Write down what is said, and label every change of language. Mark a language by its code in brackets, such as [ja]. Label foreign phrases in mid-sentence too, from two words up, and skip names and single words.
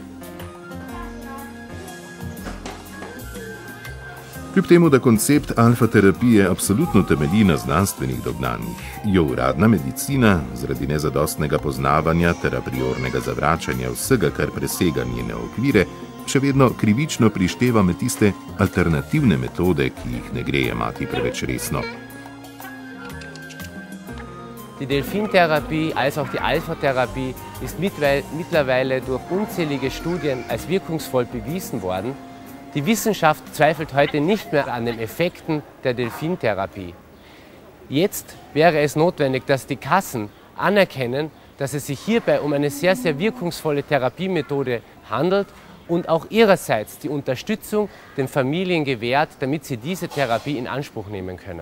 [sl] Kljub temu, da koncept alfa-terapije absolutno temelji na znanstvenih dognanjih, jo uradna medicina, zaradi nezadostnega poznavanja ter a priornega zavračanja vsega, kar presega njene okvire, še vedno krivično prišteva med tiste alternativne metode, ki jih ne gre jemati preveč resno. [de] Die Delfintherapie als auch die Alpha-Therapie ist mittlerweile durch unzählige Studien als wirkungsvoll bewiesen worden. Die Wissenschaft zweifelt heute nicht mehr an den Effekten der Delfintherapie. Jetzt wäre es notwendig, dass die Kassen anerkennen, dass es sich hierbei um eine sehr, sehr wirkungsvolle Therapiemethode handelt und auch ihrerseits die Unterstützung den Familien gewährt, damit sie diese Therapie in Anspruch nehmen können.